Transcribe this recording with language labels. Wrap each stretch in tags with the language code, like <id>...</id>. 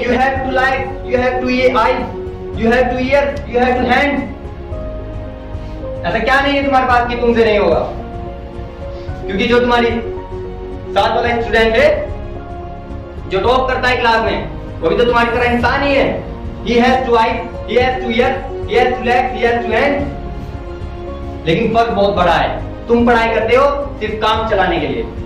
<en>You have two like, you have two eyes, you have two ear, you have two hand.</en> <hi>ऐसा क्या नहीं है तुम्हारे पास कि तुमसे नहीं होगा? क्योंकि जो तुम्हारी साथ वाला स्टूडेंट है जो टॉप करता है क्लास में, वो भी तो तुम्हारी तरह इंसान ही है।</hi> <en>He has two eyes, he has two ears, he has two legs, he has two hands।</en> <hi>लेकिन फर्क बहुत बड़ा है। तुम पढ़ाई करते हो सिर्फ काम चलाने के लिए।</hi>